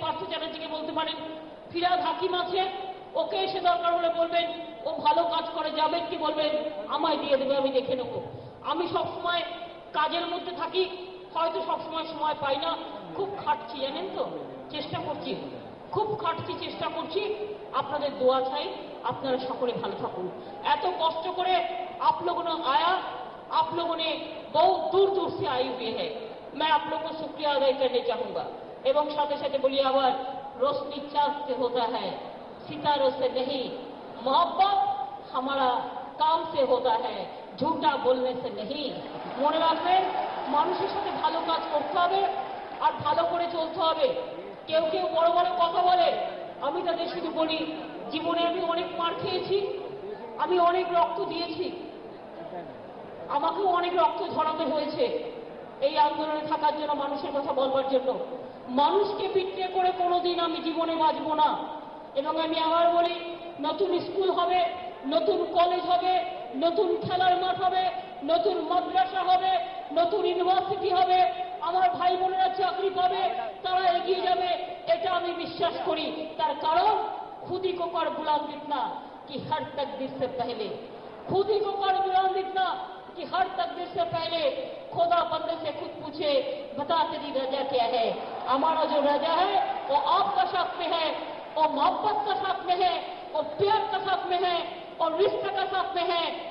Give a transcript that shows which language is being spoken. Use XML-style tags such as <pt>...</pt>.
<bn>পার্থ চ্যাটার্জিকে বলতে পারেন, ফিরাদ হাকিম আছে, ওকে এসে দরকার হলে বলবেন, ও ভালো কাজ করে, যাবেন কি বলবেন, আমায় দিয়ে দেবে, আমি দেখে নেব। আমি সবসময় কাজের মধ্যে থাকি, হয়তো সবসময় সময় পাই না, খুব খাটছি জানেন তো, চেষ্টা করছি, খুব খাটছি, চেষ্টা করছি। আপনাদের দোয়া চাই, আপনারা সকলে ভালো থাকুন। এত কষ্ট করে</bn> <hi>आप लोगों ने आया, आप लोगों ने बहुत दूर दूर से आए हुए हैं, मैं आप लोगों को शुक्रिया अदा करने चाहूंगा। एवं साथे साथे बोलिए आवाज, रोशनी चांद से होता है, सितारों से नहीं, मोहब्बत हमारा काम से होता है, झूठा बोलने से नहीं।</hi> <bn>মনে রাখবেন, মানুষের সাথে ভালো কাজ করতে হবে আর ভালো করে চলতে হবে। কেউ কেউ বড় বড় কথা বলে, আমি তাদের শুধু বলি, জীবনে আমি অনেক মার খেয়েছি, আমি অনেক রক্ত দিয়েছি, আমাকেও অনেক রক্ত ঝরাতে হয়েছে এই আন্দোলনে থাকার জন্য, মানুষের কথা বলবার জন্য। মানুষকে বিক্রি করে কোনোদিন আমি জীবনে বাঁচব না। এবং আমি আবার বলি, নতুন স্কুল হবে, নতুন কলেজ হবে, নতুন খেলার মাঠ হবে, নতুন মাদ্রাসা হবে, নতুন ইউনিভার্সিটি হবে, আমার ভাই বোনেরা চাকরি পাবে, তারা এগিয়ে যাবে, এটা আমি বিশ্বাস করি। তার কারণ</bn> <hi>खुदी को कर बुलंद इतना कि हर तकदीर से पहले, खुदी को कर बुलंद इतना कि हर तकदीर से पहले खुदा बंदे से खुद पूछे, बता तेरी रजा क्या है। हमारा जो रजा है वो आपका साथ में है, और मोहब्बत का साथ में है, और प्यार का साथ में है, और रिश्ते का साथ में है।</hi>